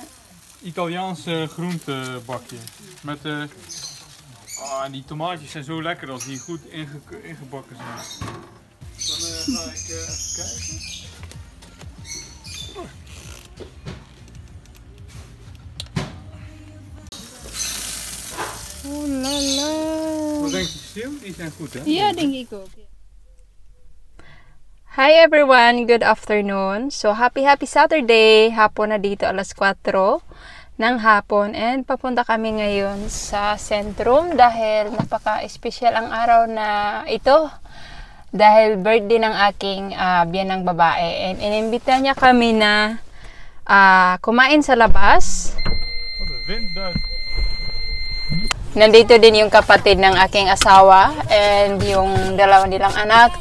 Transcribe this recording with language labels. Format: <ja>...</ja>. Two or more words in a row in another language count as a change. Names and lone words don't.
<nl>Italiaanse groentebakje. Met die tomaatjes zijn zo lekker als die goed ingebakken zijn. Dan ga ik even kijken. Oh la la. Wat denk je, Sil? Die zijn goed, hè? Ja, denk ik ook.</nl> <en>Hi everyone, good afternoon. So happy Saturday.</en> <tl>Hapon na dito alas 4 ng hapon and papunta kami ngayon sa sentrum dahil napaka-espesyal ang araw na ito dahil birthday ng aking biyanang babae and inimbita niya kami na kumain sa labas.</tl> <nl>Wat een wind daar.</nl> <tl>Nandito din yung kapatid ng aking asawa and yung dalawa nilang anak.</tl>